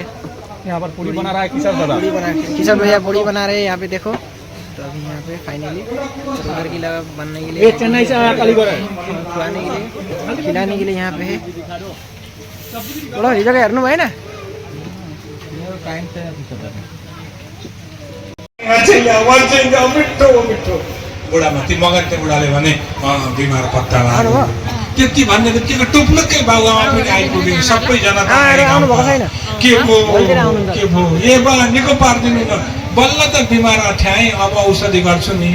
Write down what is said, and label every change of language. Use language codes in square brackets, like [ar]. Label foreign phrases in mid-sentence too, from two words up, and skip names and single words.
[hi] यहाँ पर पूरी बना रहा है किशोर दादा। पूड़ी बना किशोर भैया पूड़ी बना रहे हैं यहाँ पे देखो। तो अभी यहाँ पे फाइनली उधर की लगा बनने के लिए, चेन्नई से आया कालीगढ़ खुआने के लिए, खिलाने के लिए यहाँ पे है। थोड़ा ये जगह हरनू भाई ना टाइम से [ne] बुढा माथि मगरते बुढाले भने बिमार पत्ता लाग्यो त्यति भन्ने बित्तिकै टुप्लुक्कै बाबुआमा पनि आइपुग्यो। सबैजना के भो ए बा निको पारिदिनु न, बल्ल त बिमार अठ्याएँ अब औषधि गर्छु नि।